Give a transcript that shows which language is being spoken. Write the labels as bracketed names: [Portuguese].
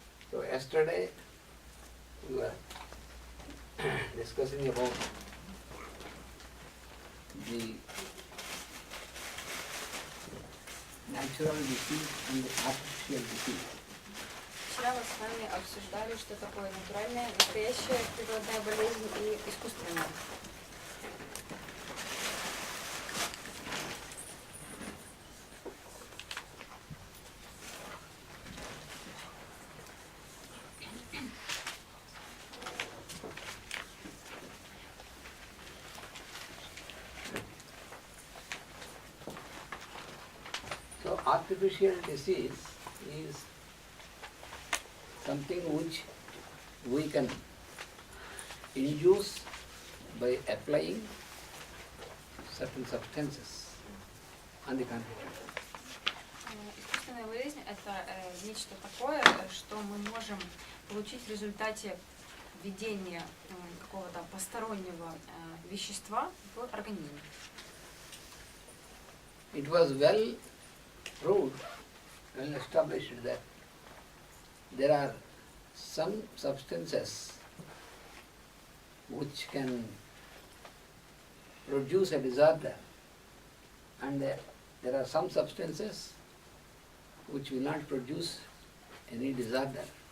[English] So yesterday we were discussing about the natural disease and the artificial disease. [Russian] Вчера мы с вами обсуждали, что такое натуральная, настоящая природная болезнь и искусственная. [English] So artificial disease is something which we can induce by applying certain substances on the computer. [Russian] Искусственная болезнь – это нечто такое, что мы можем получить в результате введения какого-то постороннего вещества в организм. [English] It was well proved, well established that there are some substances which can produce a disorder, and there are some substances which will not produce any disorder.